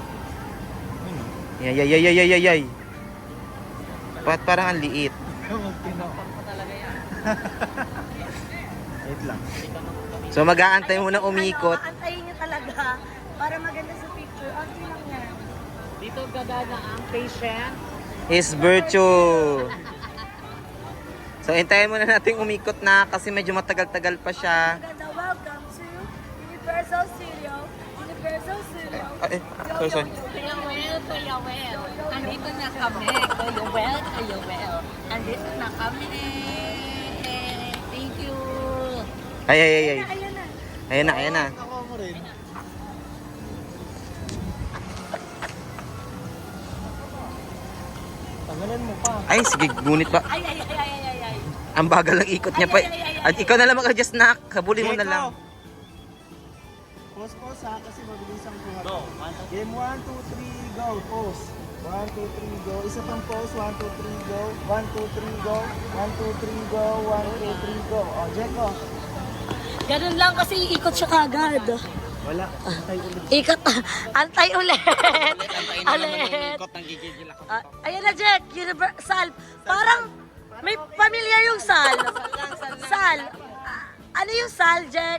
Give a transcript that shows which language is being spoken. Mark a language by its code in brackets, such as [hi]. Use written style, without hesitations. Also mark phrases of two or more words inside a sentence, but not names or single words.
[tl] Yay. Parang ang liit. Wait lang. So mag-aantay muna umikot. Antayin nyo talaga para maganda sa picture. Onti lang yan. Dito gagana ang patient. [en] His virtue. [tl] So hintayin muna natin umikot na kasi medyo matagal-tagal pa siya. Maganda, [en] welcome to Universal Studio. Universal Studio. Sorry. [tl] Kuya Well. Andito na kami. Kuya Well. Andito na kami. [en] Thank you. [tl] Ay. Ayan na. Ayan na. Ako mo rin. Tagalan mo pa. Ay, sige, gunit pa. Ay. Ang bagal ng ikot niya pa. At ikaw na lang mag-adjust na. Habulin mo na lang. Pause ha, kasi mabilis ang kuha. [en] Go. Game 1, 2, 3, go. Pause. 1, 2, 3, go. [tl] Isa pang pause. 1, 2, 3, go. 1, 2, 3, go. 1, 2, 3, go. 1, 2, 3, go. O, Jeko. Ganun lang kasi iikot siya kagad. Wala. Antay ulit. Ikot. Antay ulit. Ulit. Ayan na, Jack. Universal. Parang may pamilya yung Sal. Sal. Ano yung Sal, Jack?